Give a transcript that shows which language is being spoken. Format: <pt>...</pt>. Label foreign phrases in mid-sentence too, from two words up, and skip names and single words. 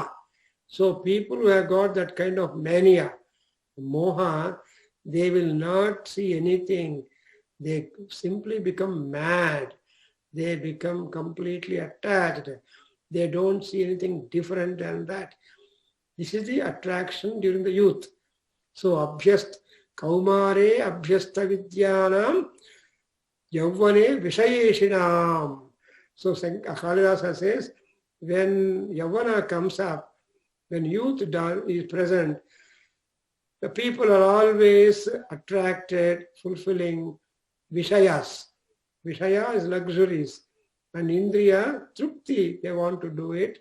<en>So people who have got that kind of mania, moha, they will not see anything they simply become mad. They become completely attached. They don't see anything different than that. This is the attraction during the youth. So,</en> <sa>अभ्यस्त, कौमारे अभ्यस्त विद्यानां, यौवने विषयैषिणाम्.</sa> <en>So, Kalidasa says, when yavana comes up, when youth is present, the people are always attracted, fulfilling vishayas. Vishaya is luxuries. And</en> <sa>इन्द्रिय, तृप्ति,</sa> <en>they want to do it.</en>